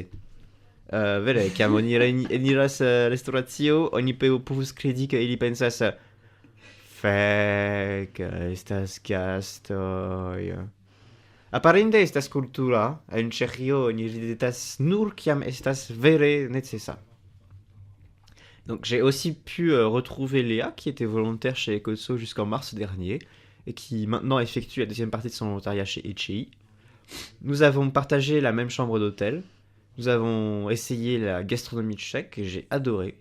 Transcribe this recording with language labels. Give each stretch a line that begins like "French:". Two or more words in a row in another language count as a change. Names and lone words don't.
Esperanto: Vere, kiam oni eniras restauracio, oni povus kredi ke ili pensas fek, estas gastoj. Aparente estas kultura, en Ĉeĥio oni ridetas nur kiam estas vere necesa.
French: Donc j'ai aussi pu retrouver Léa qui était volontaire chez Ekotso jusqu'en mars dernier et qui maintenant effectue la deuxième partie de son volontariat chez Ecei. Nous avons partagé la même chambre d'hôtel. Nous avons essayé la gastronomie tchèque et j'ai adoré.